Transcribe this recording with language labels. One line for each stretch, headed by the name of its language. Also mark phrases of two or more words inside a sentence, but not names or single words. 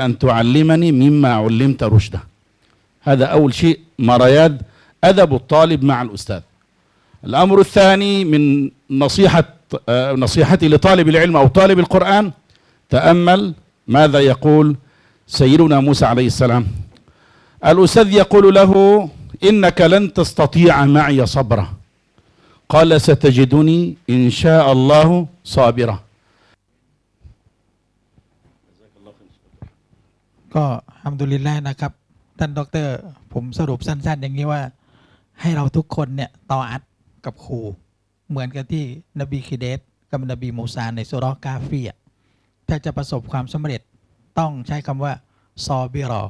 Arabic: أن تعلمني مما علمت رشدا هذا أول شيء مرياد أدب الطالب مع الأستاذ الأمر الثاني من نصيحتي لطالب العلم أو طالب القرآن تأمل ماذا يقول سيدنا موسى عليه السلام الأستاذ يقول له إنك لن تستطيع معي صبرا قال ستجدني إن شاء الله صابرا
Thai: ก็
Arabic: الحمد لله
Thai: นะครับท่านดร. ผมสรุปสั้นๆอย่างนี้ว่าให้เราทุกคนเนี่ยตออัตกับครูเหมือนกับที่นบีคิเดสกับนบีมูซาในซูเราะห์กาฟีถ้าจะประสบความสำเร็จต้องใช้คำว่าซอบิรอ